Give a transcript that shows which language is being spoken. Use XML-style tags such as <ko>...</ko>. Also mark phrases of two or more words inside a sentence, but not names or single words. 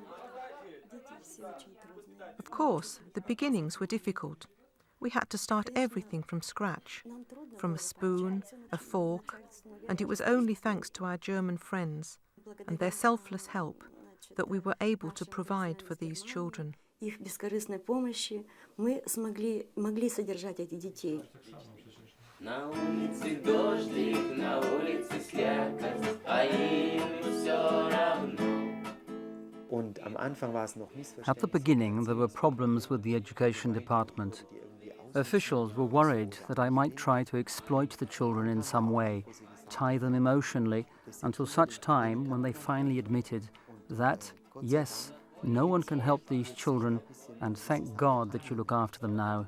<en>Of course, the beginnings were difficult. We had to start everything from scratch, from a spoon, a fork, and it was only thanks to our German friends and their selfless help that we were able to provide for these children.</en> <ru>Их бескорыстной помощи мы могли содержать этих детей. На улице дождик, на улице слякоть, а им всё равно.</ru> <de>Und am Anfang war es noch</de> <en>At the beginning, there were problems with the education department. Officials were worried that I might try to exploit the children in some way, tie them emotionally, until such time when they finally admitted that, yes, no one can help these children, and thank God that you look after them now.</en>